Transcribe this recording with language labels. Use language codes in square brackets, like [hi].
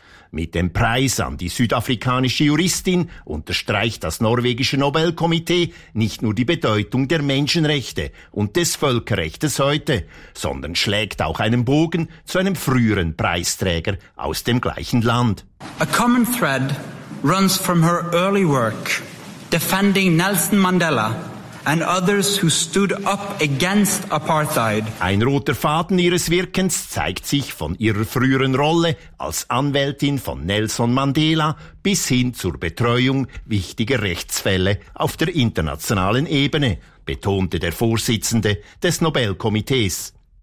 [de] Mit dem Preis an die südafrikanische Juristin unterstreicht das norwegische Nobelkomitee nicht nur die Bedeutung der Menschenrechte und des Völkerrechts heute, sondern schlägt auch einen Bogen zu einem früheren Preisträger aus dem gleichen Land. [en] A common thread runs from her early work defending Nelson Mandela and others who stood up against apartheid. [de] Ein roter Faden ihres Wirkens zeigt sich von ihrer früheren Rolle als Anwältin von Nelson Mandela bis hin zur Betreuung wichtiger Rechtsfälle auf der internationalen Ebene, betonte der Vorsitzende des Nobelkomitees.